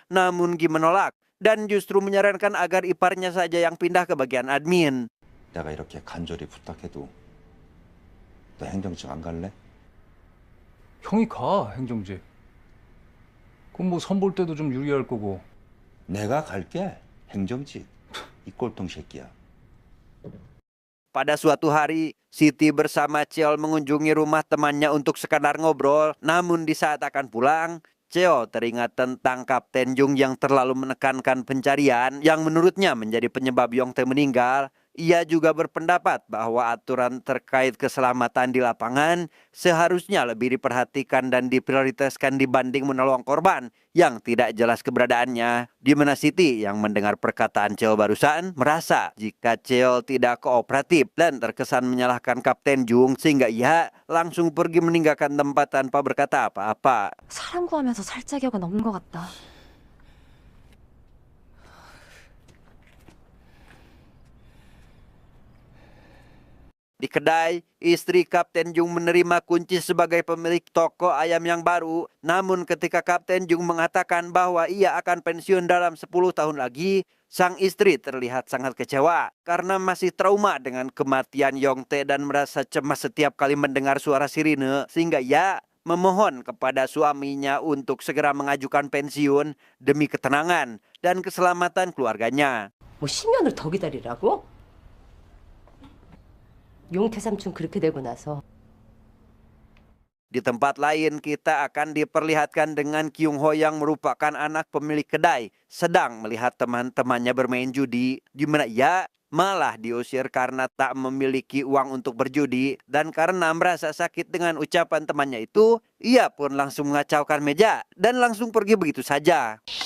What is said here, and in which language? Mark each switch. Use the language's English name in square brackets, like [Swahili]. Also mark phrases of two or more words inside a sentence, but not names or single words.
[Indonesian] Namun Ji menolak dan justru menyarankan agar iparnya saja yang pindah ke bagian admin. [Korean] 내가 이렇게 간절히 부탁해도 너 행정직 안 갈래? 형이 가 행정직. 그럼 뭐 선볼 때도 좀 유리할 거고. 내가 갈게. 행정직. 이 꼴통 새끼야. [Indonesian] Pada suatu hari, Siti bersama Cheol mengunjungi rumah temannya untuk sekadar ngobrol. Namun di saat akan pulang, Cheol teringat tentang Kapten Jung yang terlalu menekankan pencarian yang menurutnya menjadi penyebab Yongtae meninggal. Ia juga berpendapat bahwa aturan terkait keselamatan di lapangan seharusnya lebih diperhatikan dan diprioritaskan dibanding menolong korban yang tidak jelas keberadaannya. Di mana Siti yang mendengar perkataan Cheol barusan merasa jika Cheol tidak kooperatif dan terkesan menyalahkan Kapten Jung sehingga ia langsung pergi meninggalkan tempat tanpa berkata apa-apa. [Korean] 사람 구하면서 살짝이가 넘는 것 같다. [Indonesian] Di kedai, istri Kapten Jung menerima kunci sebagai pemilik toko ayam yang baru. Namun ketika Kapten Jung mengatakan bahwa ia akan pensiun dalam 10 tahun lagi, sang istri terlihat sangat kecewa karena masih trauma dengan kematian Yongtae dan merasa cemas setiap kali mendengar suara sirine, sehingga ia memohon kepada suaminya untuk segera mengajukan pensiun demi ketenangan dan keselamatan keluarganya. [Korean] 뭐 10년을 더 기다리라고? 용태 삼촌 그렇게 되고 나서 [Indonesian] Di tempat lain kita akan diperlihatkan dengan Kyung Ho yang merupakan anak pemilik kedai sedang melihat teman-temannya bermain judi, di mana ia malah diusir karena tak memiliki uang untuk berjudi, dan karena merasa sakit dengan ucapan temannya itu, ia pun langsung mengacaukan meja dan langsung pergi begitu saja.